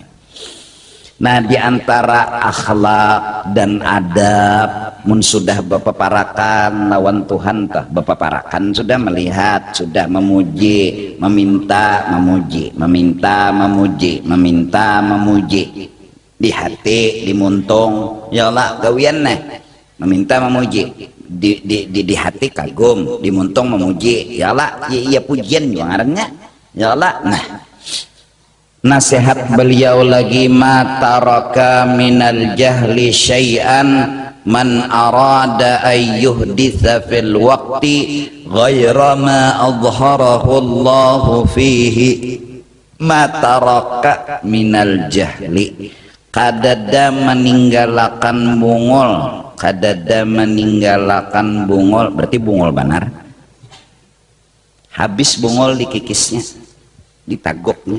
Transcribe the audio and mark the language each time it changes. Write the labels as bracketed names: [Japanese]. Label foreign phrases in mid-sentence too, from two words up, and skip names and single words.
[Banjar] Nah diantara akhlak dan adab mun sudah bepaparakan lawan Tuhan tah bepaparakan sudah melihat, sudah memuji, meminta, memuji, meminta, memuji, meminta, memuji di hati, di muntung ya Allah gawian nih meminta memuji di hati kagum, di muntung memuji ya Allah iya pujian juga ngarannya ya Allah. Nah nasihat beliau lagi [Arabic] ما ترك من الجهل شيئا من أراد أن يحدث في الوقت غير ما أظهره الله فيه. ما ترك من الجهل [Banjar] kadada meninggalkan bungol, kadada meninggalkan bungol berarti bungol benar habis bungol dikikisnya ditagoknya.